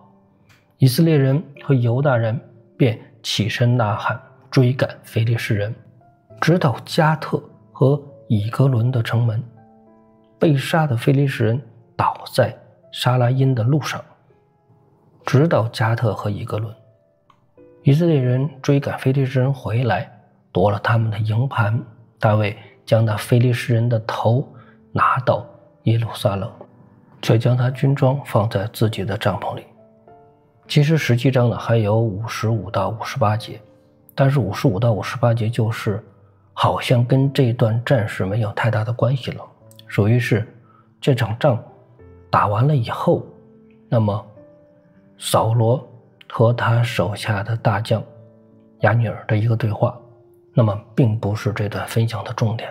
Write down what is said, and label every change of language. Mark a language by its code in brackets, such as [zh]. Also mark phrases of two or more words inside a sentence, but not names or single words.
[zh] 以色列人和猶大人便起身吶喊，追趕非利士人，直到加特和以革倫的城門。被殺的非利士人倒在沙拉因的路上，直到加特和以革倫。以色列人追趕非利士人回來，奪了他們的營盤。大衛將那非利士人的頭拿到耶路撒冷，卻將他軍裝放在自己的帳篷裡。其實17章呢還有55到58節，但是55到58節就是好像跟這段戰事沒有太大的關係了，屬於是這場仗打完了以後，那麼掃羅和他手下的大將亞尼爾的一個對話，那麼並不是這段分享的重點。